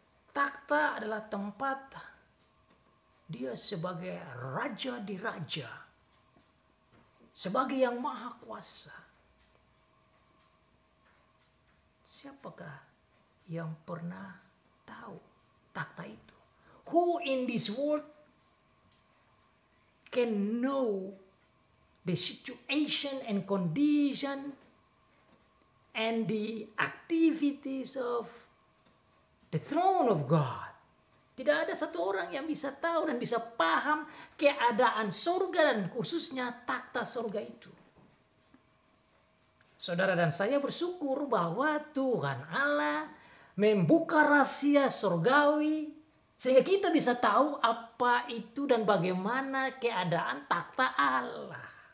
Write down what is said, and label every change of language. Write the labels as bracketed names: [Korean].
[Indonesian] Takhta adalah tempat dia sebagai raja di raja, sebagai yang maha kuasa. Siapakah yang pernah tahu takhta itu? [English] Who in this world can know the situation and condition and the activities of the throne of God? [Indonesian] Tidak ada satu orang yang bisa tahu dan bisa paham keadaan surga dan khususnya takhta surga itu. Saudara dan saya bersyukur bahwa Tuhan Allah membuka rahasia surgawi sehingga kita bisa tahu apa itu dan bagaimana keadaan takhta Allah.